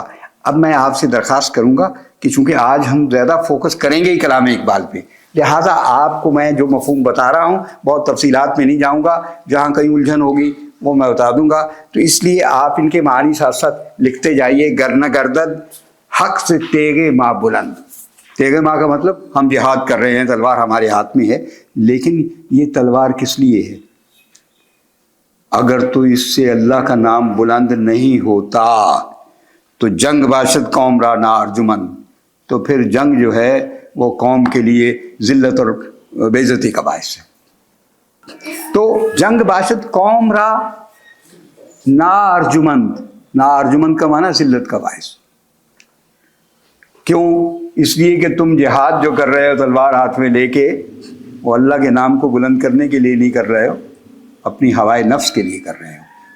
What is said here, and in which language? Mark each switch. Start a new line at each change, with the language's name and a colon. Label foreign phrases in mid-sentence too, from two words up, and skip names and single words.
Urdu: اب میں آپ سے درخواست کروں گا کہ چونکہ آج ہم زیادہ فوکس کریں گے کلام اقبال پہ، لہٰذا آپ کو میں جو مفہوم بتا رہا ہوں بہت تفصیلات میں نہیں جاؤں گا، جہاں کہیں الجھن ہوگی وہ میں بتا دوں گا، تو اس لیے آپ ان کے معنی ساتھ ساتھ لکھتے جائیے۔
Persian: گر نہ گردد حق سے تیغ ما بلند، تیغ ما
Urdu: کا مطلب ہم جہاد کر رہے ہیں، تلوار ہمارے ہاتھ میں ہے، لیکن یہ تلوار کس لیے ہے؟ اگر تو اس سے اللہ کا نام بلند نہیں ہوتا تو
Persian: جنگ باشد قوم را نا ارجمن،
Urdu: تو پھر جنگ جو ہے وہ قوم کے لیے ذلت اور بے عزتی کا باعث ہے۔ تو
Persian: جنگ باشد قوم را نا ارجمند، نا ارجمند
Urdu: کا معنی ذلت کا باعث۔ کیوں؟ اس لیے کہ تم جہاد جو کر رہے ہو تلوار ہاتھ میں لے کے، وہ اللہ کے نام کو بلند کرنے کے لیے نہیں کر رہے ہو، اپنی ہوائے نفس کے لیے کر رہے ہو۔